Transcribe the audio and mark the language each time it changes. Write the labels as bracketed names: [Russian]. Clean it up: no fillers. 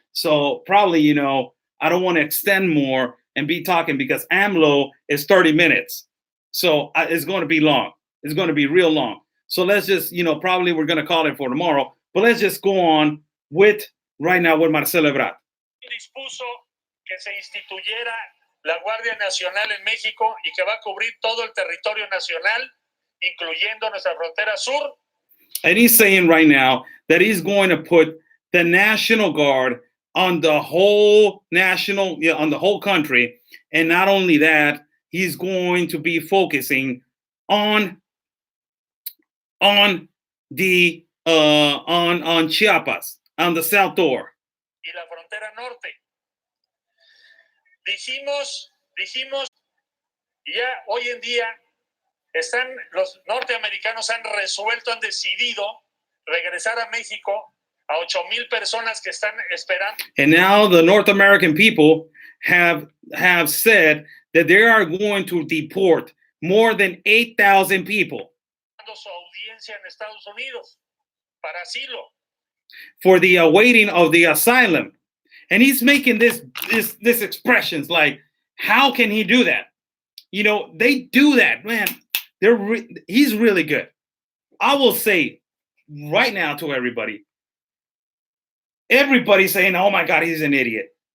[English] So probably, I don't want to extend more and be talking because Amlo is 30 minutes. So it's going to be long. It's going to be real long. So let's just, probably we're going to call it for tomorrow, but let's just go on with right now with Marcelo Ebrard. [Spanish] Dispuso que se instituyera la Guardia Nacional en México y que va a cubrir todo el territorio nacional, incluyendo nuestra frontera sur. [English] And he's saying right now that he's going to put the National Guard on the whole on the whole country. And not only that, he's going to be focusing on Chiapas, on the South Door. [Spanish] Y la frontera norte. Dijimos, ya hoy en día los norteamericanos han decidido regresar a México a 8,000 personas que están esperando. [English] And now the North American people have said that they are going to deport more than 8,000 people. [Spanish] Su audiencia en Estados Unidos para asilo. [English] For the awaiting of the asylum. And he's making this expressions like, how can he do that? They do that, man. He's really good. I will say right now to everybody's saying, oh my God, he's an idiot.